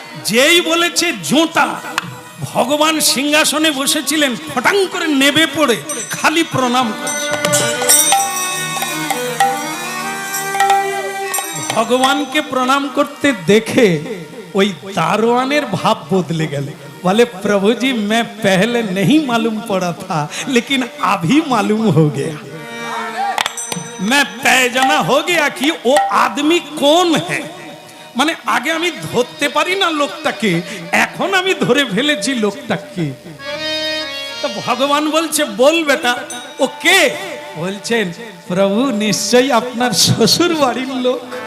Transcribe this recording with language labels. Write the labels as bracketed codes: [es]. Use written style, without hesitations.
[bn] যেই বলেছে জোটা, ভগবান সিংহাসনে বসেছিলেন, ফটাং করে নেবে পড়ে খালি প্রণাম করছে। ভগবানকে প্রণাম করতে দেখে ওই দারোয়ানের ভাব বদলে গেল। [hi] बोले प्रभु जी मैं पहले नहीं मालूम पड़ा था लेकिन अभी मालूम हो गया, मैं पैजना हो गया कि वो आदमी कौन है। [bn] মানে আগে আমি ধরতে পারি না লোকটাকে, এখন আমি ধরে ফেলেছি লোকটাকে। তো ভগবান বলছে বল বেটা ও কে? বলছেন প্রভু নিশ্চয়ই আপনার শ্বশুর বাড়ির লোক।